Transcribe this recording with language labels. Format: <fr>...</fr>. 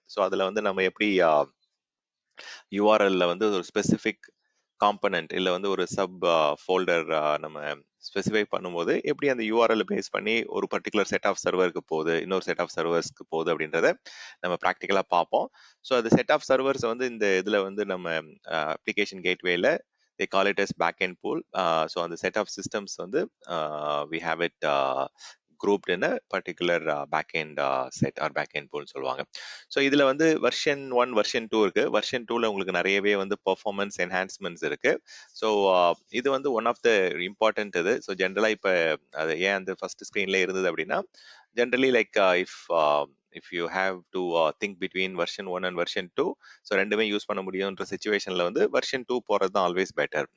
<ta>So அதில் வந்து நம்ம எப்படி URLல வந்து ஒரு ஸ்பெசிஃபிக் காம்பனன்ட் இல்லை வந்து ஒரு சப் ஃபோல்டர் நம்ம ஸ்பெசிஃபை பண்ணும்போது எப்படி அந்த URL பேஸ் பண்ணி ஒரு பர்டிகுலர் செட் ஆஃப் சர்வருக்கு போகுது, இன்னொரு செட் ஆஃப் சர்வர்ஸ்க்கு போகுது அப்படின்றத நம்ம ப்ராக்டிக்கலாக பார்ப்போம். ஸோ அந்த செட் ஆஃப் சர்வர்ஸ் வந்து இந்த இதில் வந்து நம்ம application கேட்வேல</ta> <en>they call it as backend pool. So on the set of systems</en> <ta>வந்து</ta> <en>we have it grouped in a particular backend set or backend pool</en> <ta>சொல்லுவாங்க. ஸோ இதில் வந்து வெர்ஷன் 1 வெர்ஷன் 2 இருக்கு. வெர்ஷன் 2ல உங்களுக்கு நிறையவே வந்து பெர்ஃபார்மன்ஸ் என்ஹான்ஸ்மெண்ட்ஸ் இருக்கு. So இது வந்து ஒன் ஆஃப் த இம்பார்ட்டன்ட் இது. ஸோ ஜென்ரலாக இப்போ அது ஏன் அந்த ஃபர்ஸ்ட் ஸ்க்ரீன்ல இருந்தது அப்படின்னா, generally like</ta> <en>if you have to think between version 1 and version 2,</en> <ta>so ரெண்டுமே யூஸ் பண்ண முடியுன்ற சிச்சுவேஷனில் வந்து வெர்ஷன் 2 போகிறது தான் ஆல்வேஸ் பெட்டர்.</ta>